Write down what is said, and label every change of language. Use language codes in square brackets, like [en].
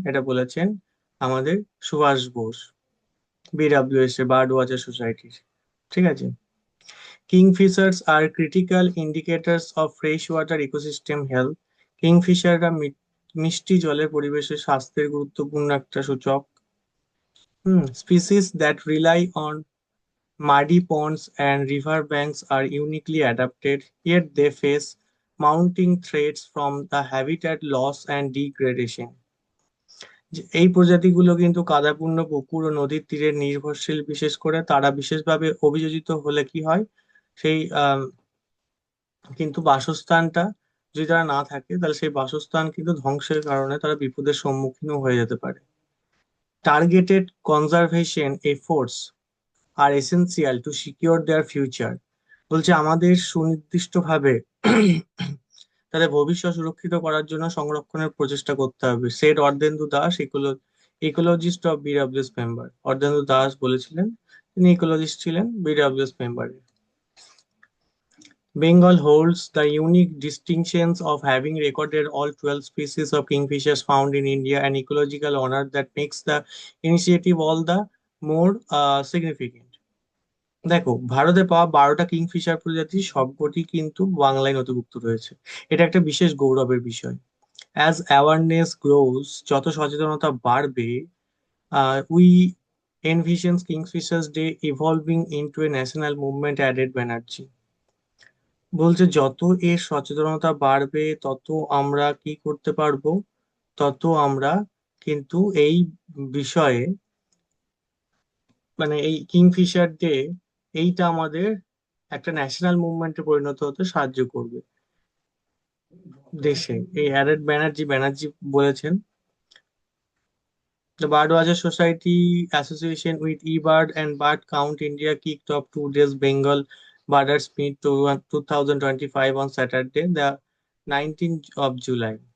[bn] এটা বলেছেন আমাদের সুভাষ বোস, বিডব্লিউএস এর বার্ড ওয়াচার সোসাইটির, ঠিক আছে। [en] Kingfishers are critical indicators of fresh water ecosystem health. [bn] কিংফিশাররা মিষ্টি জলের পরিবেশের স্বাস্থ্যের গুরুত্বপূর্ণ একটা সূচক। [en] Species that rely on muddy ponds and river banks are uniquely adapted, yet they face mounting threats from the habitat loss and degradation। [bn] এই প্রজাতিগুলো কিন্তু কাদাপূর্ণ পুকুর ও নদীর তীরে নির্ভরশীল, বিশেষ করে তারা বিশেষভাবে অভিযোজিত হলে কি হয়, সেই কিন্তু বাসস্থানটা যদি তারা না থাকে তাহলে সেই বাসস্থান কিন্তু ধ্বংসের কারণে তারা বিপদের সম্মুখীনও হয়ে যেতে পারে। [en] Targeted conservation efforts are essential to secure their future. [bn] বলছে আমাদের সুনির্দিষ্টভাবে তাদের ভবিষ্যৎ সুরক্ষিত করার জন্য সংরক্ষণের প্রচেষ্টা করতে হবে, [en] Said Ardhendu Das, ecologist of BWS member. [bn] Ardhendu Das বলেছিলেন, তিনি ইকোলজিস্ট ছিলেন, বিডব্লিউএস member. [en] Bengal holds the unique distinctions of having recorded all 12 species of kingfishers found in India, an ecological honor that makes the initiative all the more significant। [bn] দেখো, ভারতে পাওয়া 12টা Kingfisher প্রজাতি সবকটি কিন্তু বাংলায় নথিভুক্ত রয়েছে। এটা একটা বিশেষ গৌরবের বিষয়। [en] as awareness grows, [bn] যত সচেতনতা বাড়বে, [en] We envisions kingfishers day evolving into a national movement, added Banerjee. [bn] বলছে যত এর সচেতনতা বাড়বে তত আমরা কি করতে পারবো, তত আমরা কিন্তু এই বিষয়ে, মানে এই কিংফিশার ডে, এইটা আমাদের একটা ন্যাশনাল মুভমেন্টে পরিণত হতে সাহায্য করবে দেশে। এই হ্যারেড ব্যানার্জি বলেছেন, [en] The Birdwatcher Society association with eBird and Bird Count India kicked off 2 days Bengal Birders Meet to 2025 on Saturday, the 19th of July.